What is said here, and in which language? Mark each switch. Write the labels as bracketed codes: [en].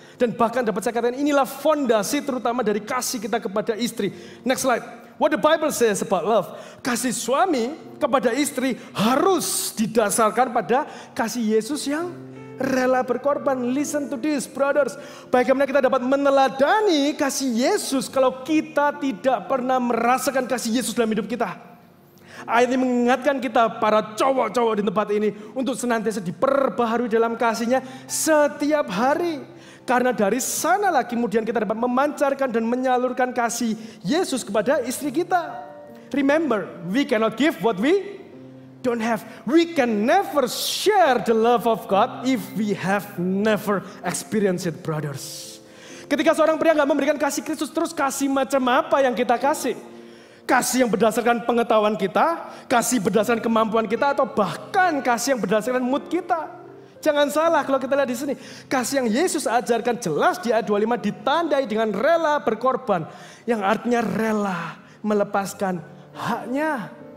[id] Dan bahkan dapat saya katakan inilah fondasi terutama dari kasih kita kepada istri. [en] Next slide. What the Bible says about love. [id] Kasih suami kepada istri harus didasarkan pada kasih Yesus yang rela berkorban. [en] Listen to this, brothers. [id] Bagaimana kita dapat meneladani kasih Yesus kalau kita tidak pernah merasakan kasih Yesus dalam hidup kita. Ayat ini mengingatkan kita para cowok-cowok di tempat ini untuk senantiasa diperbaharui dalam kasihnya setiap hari. Karena dari sanalah kemudian kita dapat memancarkan dan menyalurkan kasih Yesus kepada istri kita. [en] Remember, we cannot give what we don't have. We can never share the love of God if we have never experienced it, brothers. [id] Ketika seorang pria nggak memberikan kasih Kristus, terus kasih macam apa yang kita kasih? Kasih yang berdasarkan pengetahuan kita, kasih berdasarkan kemampuan kita, atau bahkan kasih yang berdasarkan mood kita. Jangan salah kalau kita lihat di sini, kasih yang Yesus ajarkan jelas di ayat 25 ditandai dengan rela berkorban, yang artinya rela melepaskan haknya.